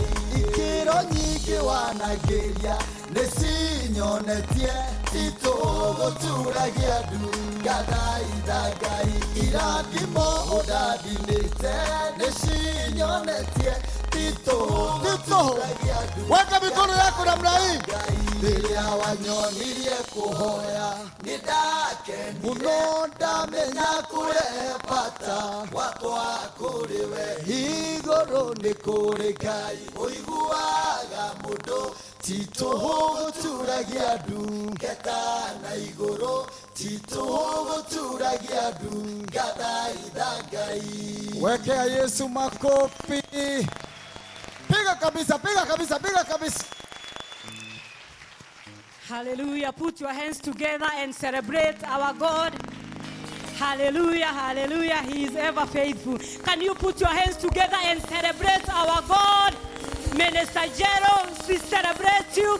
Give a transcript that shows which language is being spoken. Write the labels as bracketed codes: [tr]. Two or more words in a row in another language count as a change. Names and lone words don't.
[ki] ikiro nyingi wanageria nicinyonetie tituguturagia andu gathaitha Ngai irathimo ũndathimĩte nĩcinyonetie titũguturagia andu. [sw] Weka mikono yako namna hii. [ki] Rĩrĩa wanyonirie kuhoya nĩndakenire muno ndamenya kure bata wakwa kuriwe igũrũ nĩ kũrĩ Ngai uiguaga mundu titũguturagia andu geta na igũrũ titũgũturagia ndungata ithagai. [sw] Wekea Yesu makofi. Piga kabisa, piga kabisa, piga kabisa. Hallelujah. [en] Put your hands together and celebrate our God. Hallelujah, hallelujah. He is ever faithful. Can you put your hands together and celebrate our God? Minister Gerald, we celebrate you.